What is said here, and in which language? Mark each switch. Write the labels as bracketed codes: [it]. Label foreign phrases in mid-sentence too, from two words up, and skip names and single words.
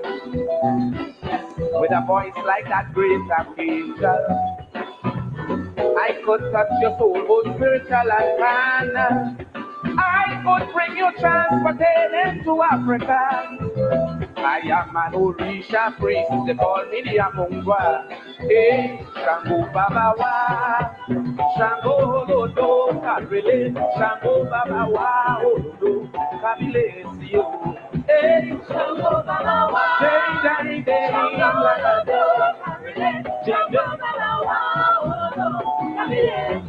[en] With a voice like that great angel, I could touch your soul, both spiritual and carnal. I could bring you transportation to Africa. I am an Orisha priest, they call me the Amungwa. [yo] Hey, Shango Baba Wa, Shango Olodo, Karele, Shango Baba Wa, Olodo, Kabilesio. Hey, Shango Baba Wa, Day, Shango Olodo, Karele, Shango Baba Wa, Olodo, Kabilesio.